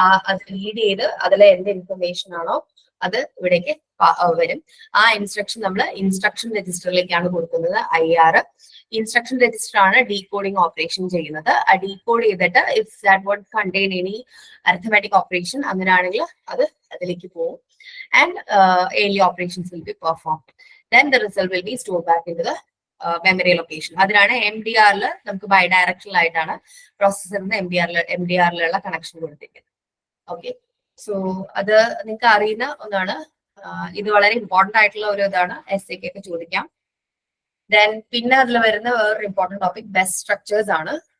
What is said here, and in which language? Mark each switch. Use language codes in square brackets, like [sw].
[ml] അത് റീഡ് ചെയ്ത് അതിലെ എന്ത് ഇൻഫർമേഷൻ ആണോ അത് ഇവിടേക്ക് വരും. ആ ഇൻസ്ട്രക്ഷൻ നമ്മൾ ഇൻസ്ട്രക്ഷൻ രജിസ്റ്ററിലേക്കാണ് കൊടുക്കുന്നത്. IR ഇൻസ്ട്രക്ഷൻ രജിസ്റ്റർ ആണ് ഡീകോഡിംഗ് ഓപ്പറേഷൻ ചെയ്യുന്നത്. ആ ഡീകോഡ് ചെയ്തിട്ട് [en] if that won't contain any arithmetic operation [ml] അങ്ങനെയാണെങ്കിൽ അത് അതിലേക്ക് പോകും. [en] And ALU operations will be performed. Then the result will be stored back into the memory location. [ml] അതിനാണ് MDR നമുക്ക് ബൈ ഡയറക്ഷണൽ ആയിട്ടാണ് പ്രോസസ്സറിന് MDRലുള്ള കണക്ഷൻ കൊടുത്തിരിക്കുന്നത്. ഓക്കെ, സോ അത് നിങ്ങൾക്ക് അറിയുന്ന ഒന്നാണ്. ഇത് വളരെ ഇമ്പോർട്ടന്റ് ആയിട്ടുള്ള ഒരു ഇതാണ്, SAK ഒക്കെ ചോദിക്കാം. ദെൻ പിന്നെ അതിൽ വരുന്ന വേറൊരു ഇമ്പോർട്ടന്റ് ടോപ്പിക് ബസ് സ്ട്രക്ചേഴ്സ് ആണ്.